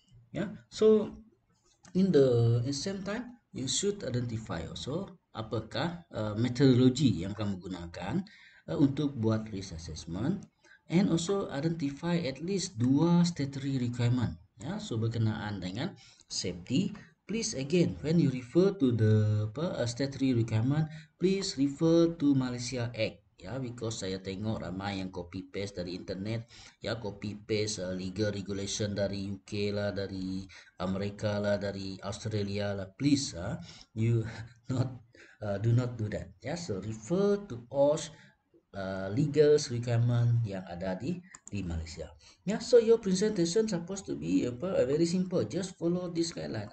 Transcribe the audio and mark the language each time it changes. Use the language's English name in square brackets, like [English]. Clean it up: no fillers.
[English] Yeah, so in the same time you should identify also [Malay] apakah methodology yang kamu gunakan untuk buat [English] risk assessment, and also identify at least 2 statutory requirement. [Malay] Ya, so berkenaan dengan safety. [English] Please again, when you refer to the statutory requirement, please refer to Malaysia Act. [Malay] Ya, because saya tengok ramai yang copy paste dari internet. Ya, copy paste legal regulation dari UK lah, dari Amerika lah, dari Australia lah. [English] Please you not do not do that. Ya, so refer to all legal requirement [Malay] yang ada di Malaysia. [English] Yeah, so your presentation supposed to be very simple. Just follow this guideline.